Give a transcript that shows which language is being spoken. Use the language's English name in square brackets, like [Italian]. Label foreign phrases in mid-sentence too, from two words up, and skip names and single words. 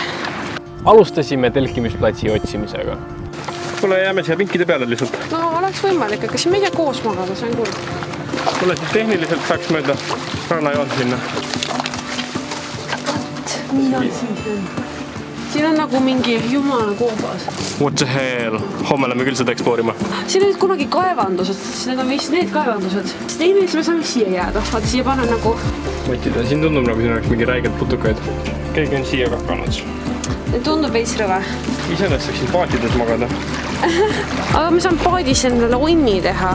[Estonian] Alustasime telkimisplatsi otsimisega. Kuule, jääme siia pinkide peale lihtsalt. No oleks võimalik, aga siin me ei saa koos magada, see on kurb. Kuule, siis tehniliselt saaks mööda rannajoon sinna. Mida siin on? Siin on nagu mingi jumala koobas. [English] What the hell? [Estonian] Homme lähme küll seda ekspoorima. Siin olid kunagi kaevandused, need on vist need kaevandused. Tehniliselt me saame siia jääda, vaata siia panna nagu... Mõtida, siin tundub nagu siin oleks mingi räigelt putukaid. Keegi on siia kakanud. Tundub veits rõve. Iseenesest saaks siin paatides magada. Aga me saame paadis endale onni teha.